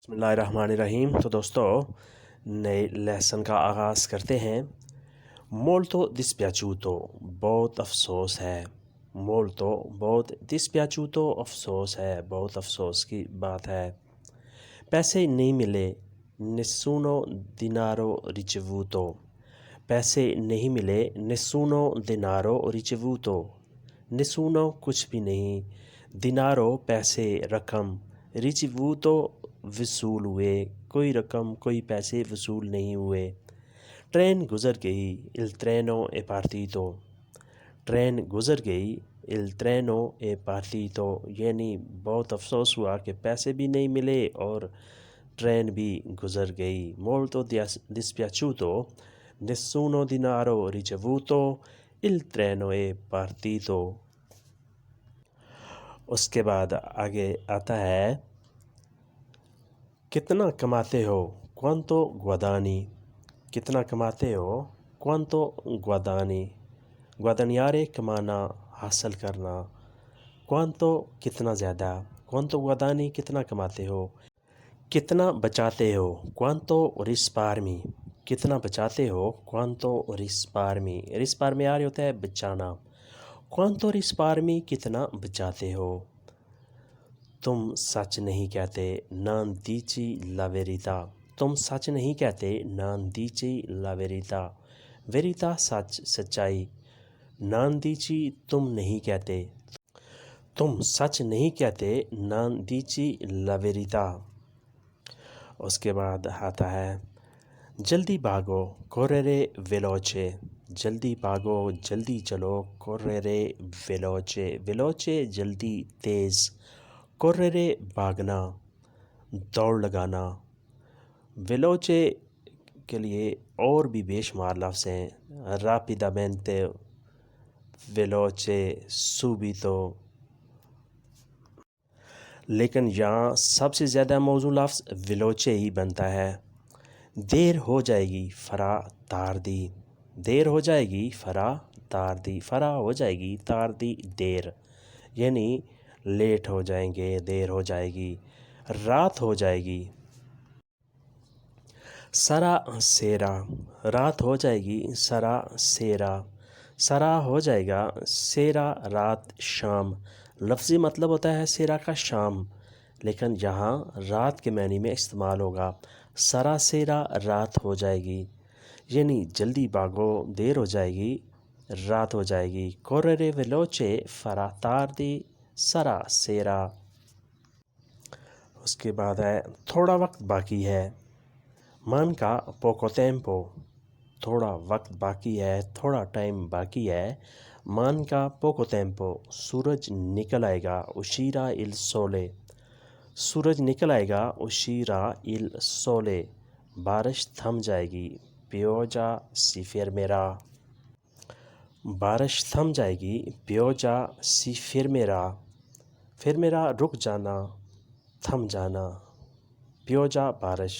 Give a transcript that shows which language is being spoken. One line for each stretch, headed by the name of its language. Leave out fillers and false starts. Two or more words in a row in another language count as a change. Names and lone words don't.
Arabic: بسم اللہ الرحمن الرحیم۔
Urdu: تو دوستو نئے لیسن کا آغاز کرتے ہیں۔
Italian: molto dispiaciuto
Urdu: بہت افسوس ہے۔ molto بہت dispiaciuto افسوس ہے، بہت افسوس کی بات ہے۔ پیسے نہیں ملے
Italian: nessuno denaro ricevuto
Urdu: پیسے نہیں ملے
Italian: nessuno denaro ricevuto
Urdu: nessuno کچھ بھی نہیں denaro پیسے رقم ricevuto وصول ہوئے کوئی رقم کوئی پیسے وصول نہیں ہوئے۔ ٹرین گزر گئی
Italian: il treno è partito
Urdu: ٹرین گزر گئی
Italian: il treno è partito
Urdu: یعنی بہت افسوس ہوا کہ پیسے بھی نہیں ملے اور ٹرین بھی گزر گئی۔
Italian: molto dispiaciuto nessuno denaro ricevuto il treno è partito۔
Urdu: اس کے بعد آگے آتا ہے کتنا کماتے ہو
Italian: quanto guadagni
Urdu: کتنا کماتے ہو
Italian: quanto guadagni guadagnare
Urdu: کمانا حاصل کرنا quanto کتنا زیادہ
Italian: quanto guadagni
Urdu: کتنا کماتے ہو کتنا بچاتے ہو
Italian: quanto risparmi
Urdu: کتنا بچاتے ہو
Italian: quanto risparmi risparmiare
Urdu: ہوتا ہے بچانا
Italian: quanto risparmi
Urdu: کتنا بچاتے ہو۔ تم سچ نہیں کہتے
Italian: non dici la verità
Urdu: تم سچ نہیں کہتے
Italian: non dici la verità verità
Urdu: سچ سچائی
Italian: non dici
Urdu: تم نہیں کہتے تم سچ نہیں کہتے
Italian: non dici la verità۔
Urdu: اس کے بعد آتا ہے جلدی بھاگو
Italian: correre veloce
Urdu: جلدی بھاگو جلدی چلو
Italian: correre veloce veloce
Urdu: جلدی تیز correre بھاگنا دوڑ لگانا veloce کے لیے اور بھی بے شمار لفظ ہیں
Italian: rapidamente veloce subito
Urdu: لیکن یہاں سب سے زیادہ موزوں لفظ veloce ہی بنتا ہے۔ دیر ہو جائے گی
Italian: farà tardi
Urdu: دیر ہو جائے گی
Italian: farà tardi
Urdu: فرا ہو جائے گی tardi دیر یعنی لیٹ ہو جائیں گے دیر ہو جائے گی۔ رات ہو جائے گی
Italian: sarà sera
Urdu: رات ہو جائے گی
Italian: sarà sera
Urdu: sarà ہو جائے گا sera رات شام لفظی مطلب ہوتا ہے sera کا شام لیکن یہاں رات کے معنی میں استعمال ہوگا
Italian: sarà sera
Urdu: رات ہو جائے گی یعنی جلدی بھاگو دیر ہو جائے گی رات ہو جائے گی
Italian: correre veloce farà tardi sarà sera۔
Urdu: اس کے بعد ہے تھوڑا وقت باقی ہے
Italian: manca poco tempo
Urdu: تھوڑا وقت باقی ہے تھوڑا ٹائم باقی ہے
Italian: manca poco tempo
Urdu: سورج نکل آئے گا
Italian: uscirà il sole
Urdu: سورج نکل آئے گا
Italian: uscirà il sole
Urdu: بارش تھم جائے گی
Italian: pioggia si fermerà
Urdu: بارش تھم جائے گی
Italian: pioggia si fermerà fermerà
Urdu: رک جانا تھم جانا pioggia بارش